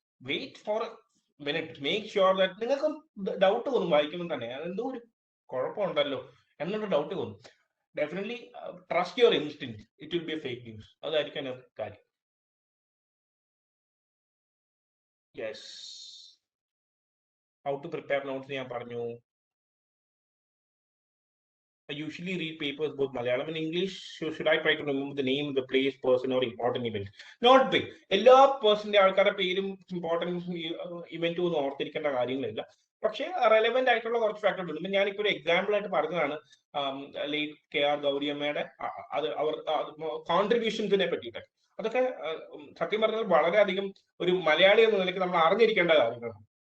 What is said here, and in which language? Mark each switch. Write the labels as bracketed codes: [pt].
[en] wait for minute, make sure that [ml] നിങ്ങൾക്ക് doubt തോന്നും വായിക്കുമ്പോൾ തന്നെ അതെന്തോ ഒരു കുഴപ്പമുണ്ടല്ലോ എന്നുള്ള ഡൗട്ട് തോന്നും. [en] Definitely trust your instinct, it will be a fake news. [ml] അതായിരിക്കും അതിന്റെ കാര്യം. [en] yes, how to prepare notes [ml] ഞാൻ പറഞ്ഞു. [en] I usually read papers both Malayalam and English. So should I try to remember the name of the place, person, or important event? Not big. [ml] എല്ലാ പേഴ്സന്റെ ആൾക്കാരുടെ പേരും importance ഇവന്റും ഒന്നും ഓർത്തിരിക്കേണ്ട കാര്യങ്ങളില്ല. പക്ഷേ relevant ആയിട്ടുള്ള കുറച്ച് ഫാക്ടർ ഉണ്ട്. ഞാനിപ്പോ ഒരു എക്സാമ്പിൾ ആയിട്ട് പറഞ്ഞതാണ് ലേറ്റ് KR ഗൗരിയമ്മയുടെ അവർ കോൺട്രിബ്യൂഷൻസിനെ പറ്റിയിട്ട്. അതൊക്കെ സത്യം പറഞ്ഞാൽ വളരെയധികം ഒരു മലയാളി എന്ന നിലയ്ക്ക് നമ്മൾ അറിഞ്ഞിരിക്കേണ്ട കാര്യങ്ങളാണ്.